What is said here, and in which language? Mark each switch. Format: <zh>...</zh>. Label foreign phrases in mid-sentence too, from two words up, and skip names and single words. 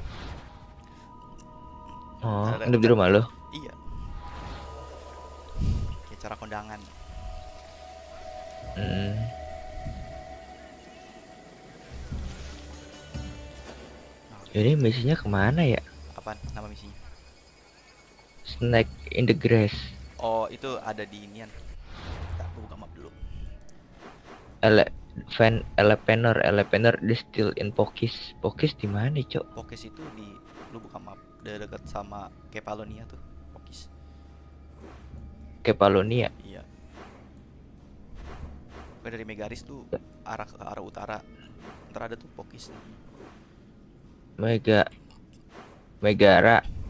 <id>Oh, nginep di rumah lu? Iya. Kayak cara kondangan. Ini misinya kemana ya? Apaan nama misinya?</id> <en>Snack in the grass.</en> <id>Oh, itu ada di inian. Kita buka map dulu. Elepener distill in Pokis. Pokis di mana, Cok? Pokis itu di lu buka map dekat sama Kepalonia tuh, Pokis. Kepalonia. Iya. Gue dari Megaris tuh arah ke arah utara. Ntar ada tuh Pokis. Megara.</id>